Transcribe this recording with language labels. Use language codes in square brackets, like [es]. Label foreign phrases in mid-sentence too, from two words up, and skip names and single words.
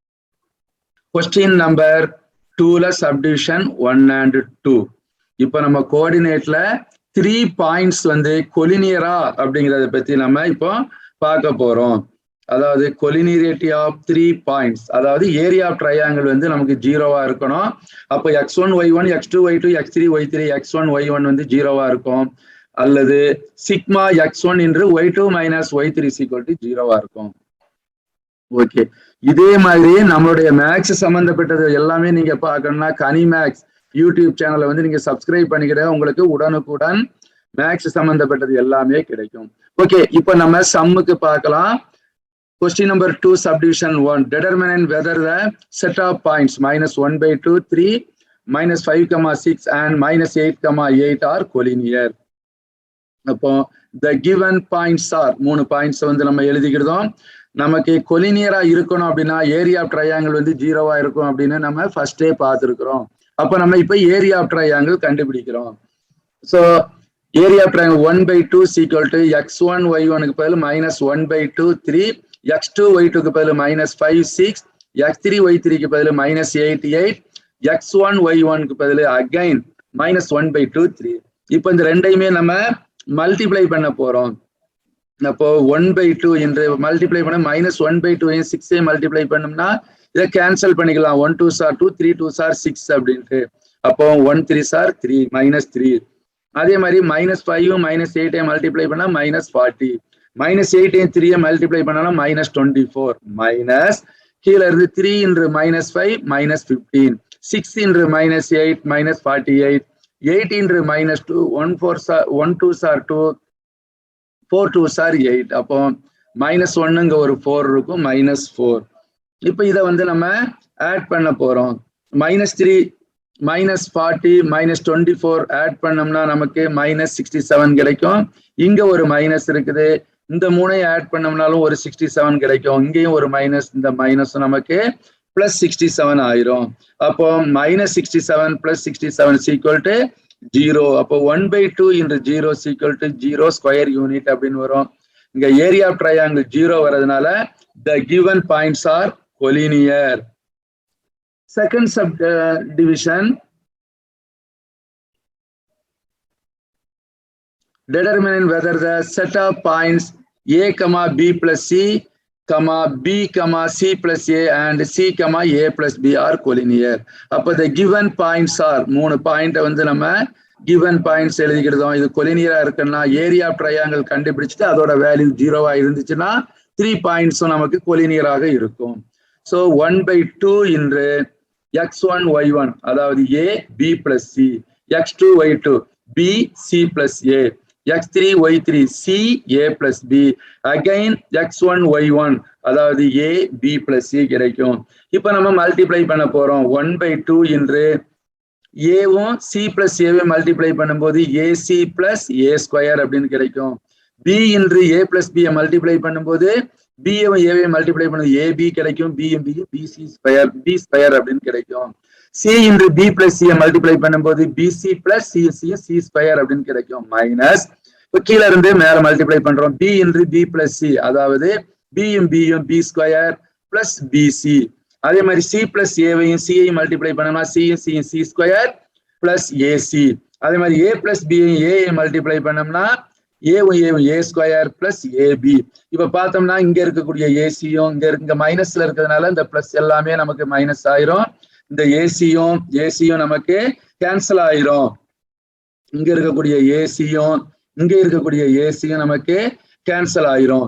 [en] question number 2-la subdivision 1 and 2. [ta] இப்போ நம்ம கோஆர்டினேட்ல 3 பாயிண்ட்ஸ் வந்து கொலினியரா அப்படிங்கிறத பத்தி நம்ம இப்போ பார்க்க போறோம். அதாவது [en] collinearity of 3 points, [ta] அதாவது [en] area of triangle [ta] வந்து நமக்கு 0வா இருக்கணும். அப்போ x1 y1 x2 y2 x3 y3 x1 y1 வந்து 0வா இருக்கும். அல்லது சிக்மா x1 என்று y2 - y3 0வா இருக்கும். ஓகே, இதே மாதிரி நம்மளுடைய மேக்ஸ் சம்பந்தப்பட்டது எல்லாமே நீங்க பார்க்கணும்னா கனி மேக்ஸ் [en] YouTube channel [ta] வந்து நீங்க சப்ஸ்கிரைப் பண்ணிக்கிற உங்களுக்கு உடனுக்குடன் மேக்ஸ் சம்பந்தப்பட்டது எல்லாமே கிடைக்கும். ஓகே, இப்போ நம்ம சம்முக்கு பார்க்கலாம். [en] Question number 2 subdivision 1. Determine whether the set of points -1/2, 3, -5, 6 and -8, 8 are collinear. அப்போ the given points are 3 பாயிண்ட்ஸ் [ta] வந்து நம்ம எழுதிக்கிட்டோம். நமக்கு கொலினியரா இருக்கணும் அப்படின்னா [en] area of triangle [ta] வந்து 0வா இருக்கும் அப்படின்னு நம்ம ஃபர்ஸ்டே பார்த்துருக்கிறோம். அப்போ நம்ம இப்போ [en] area of triangle [ta] கண்டுபிடிக்கிறோம். [en] so area of triangle [ta] 1/2 = x1 y1க்கு பதில் -1/2 3, x2 y2க்கு பதில் -5 6, x3 y3க்கு பதில் -8 8, x1 y1க்கு பதில் அகைன் -1/2 3. இப்போ இந்த ரெண்டையுமே நம்ம மல்டிப்ளை பண்ண போறோம். அப்போ 1/2 என்று மல்டிப்ளை பண்ண -1/2 6 மல்டிப்ளை பண்ணோம்னா இதை கேன்சல் பண்ணிக்கலாம். [en] 1 2s are 2, 3 2s are 6 [ta] அப்படின்ட்டு. அப்போ [en] 1 3s are 3 -3. [ta] அதே மாதிரி -5 -8 மல்டிப்ளை பண்ணா -40, -8 3 மல்டிப்ளை பண்ணாலும் -24, மைனஸ் கீழே இருந்து 3 என்று -5 -15, 6 என்று -8 -48, 8 என்று -2, [en] 1 2s are 2, 4 2s are 8. [ta] அப்போ -1ங்க ஒரு 4 இருக்கும், -4. இப்போ இதை வந்து நம்ம ஆட் பண்ண போறோம். -3 -40 -24 ஆட் பண்ணோம்னா நமக்கு -67 கிடைக்கும். இங்க ஒரு மைனஸ் இருக்குது, இந்த 3ஐ ஆட் பண்ணோம்னாலும் ஒரு 67 கிடைக்கும். இங்கேயும் ஒரு மைனஸ், இந்த மைனஸ் நமக்கு +67 ஆயிரும். அப்போ -67 + 67 = 0. அப்போ 1/2 × 0 = 0 [en] square unit [ta] அப்படின்னு வரும். [en] இங்க area of triangle 0 வரதுனால the given points are collinear. Second subdivision, determine whether the set of points a, b + c, b, c + a and c, a + b are collinear. அப்போ the given points are 3 பாயிண்ட் [ta] வந்து நம்ம [en] given points எழுதிக்கிட்டோம். [ta] இது கொலினியரா இருக்குன்னா [en] area of triangle [ta] கண்டுபிடிச்சிட்டு அதோட வேல்யூ 0வா இருந்துச்சுன்னா 3 பாயிண்ட்ஸும் நமக்கு கொலினியராக இருக்கும். ஸோ 1/2 என்று x1 y1 அதாவது a b + c, x2 y2 b c + a, x3 y3 c a + b, அகைன் x1 y1 அதாவது a b + c கிடைக்கும். இப்போ நம்ம மல்டிப்ளை பண்ண போறோம். 1/2 என்று ஏவும் c + a மல்டிப்ளை பண்ணும்போது ac + a ஸ்கொயர் அப்படின்னு கிடைக்கும். b என்று a + b மல்டிப்ளை பண்ணும்போது b a மல்டிப்ளை பண்ணும்போது ab கிடைக்கும். b bc ஸ்கொயர் b ஸ்கொயர் அப்படின்னு கிடைக்கும். c என்று b + c மல்டிப்ளை பண்ணும்போது bc + c ஸ்கொயர் அப்படின்னு கிடைக்கும். மைனஸ் இப்போ கீழே இருந்து மேல மல்டிப்ளை பண்றோம். b என்று b + c அதாவது b b ஸ்கொயர் + bc. அதே மாதிரி c + a c மல்டிப்ளை பண்ணோம்னா c ஸ்கொயர் + ac. அதே மாதிரி a + b a மல்டிப்ளை பண்ணோம்னா a ஸ்கொயர் + ab. இப்ப பார்த்தோம்னா இங்க இருக்கக்கூடிய ஏசியும் இங்க மைனஸ்ல இருக்கிறதுனால இந்த பிளஸ் எல்லாமே நமக்கு மைனஸ் ஆயிரும். இந்த ஏசியும் நமக்கு கேன்சல் ஆயிரும். இங்க இருக்கக்கூடிய ஏசியும் இங்க இருக்கக்கூடிய ஏசியும் நமக்கு கேன்சல் ஆயிரும்.